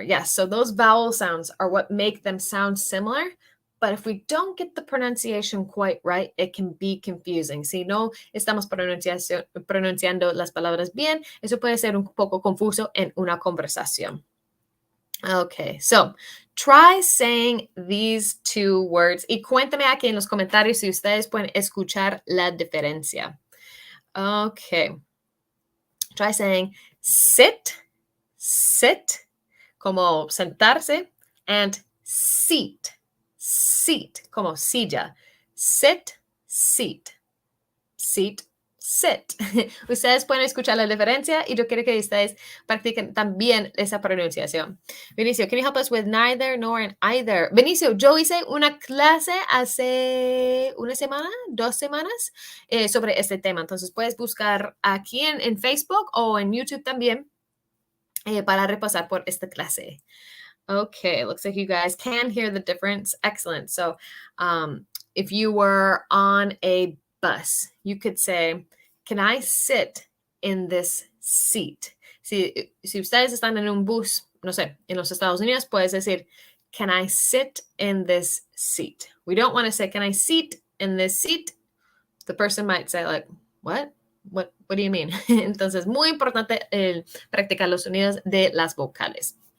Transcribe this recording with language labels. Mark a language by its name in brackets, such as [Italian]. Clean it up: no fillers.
[English] Yes, so those vowel sounds are what make them sound similar. But if we don't get the pronunciation quite right, it can be confusing. [Spanish] Si no estamos pronunciando las palabras bien, eso puede ser un poco confuso en una conversación. [English] Okay, so try saying these two words [Spanish] y cuéntame aquí en los comentarios si ustedes pueden escuchar la diferencia. [English] Okay. Try saying sit, sit, [Spanish] como sentarse, [English] and seat, seat, [Spanish] como silla. [English] Sit, seat, seat, sit. [Spanish] Ustedes pueden escuchar la diferencia y yo quiero que ustedes practiquen también esa pronunciación. [English] Vinicio, can you help us with neither nor and either? [Spanish] Vinicio, yo hice una clase hace una semana, 2 semanas sobre este tema. Entonces puedes buscar aquí en Facebook o en YouTube también para repasar por esta clase. [English] Okay, looks like you guys can hear the difference. Excellent. So if you were on a bus, you could say, can I sit in this seat? [Spanish] Si ustedes están en un bus, no sé, en los Estados Unidos, puedes decir, [English] can I sit in this seat? We don't want to say, can I sit in this seat? The person might say like, what? What do you mean? [Spanish] Entonces, muy importante practicar los sonidos de las vocales.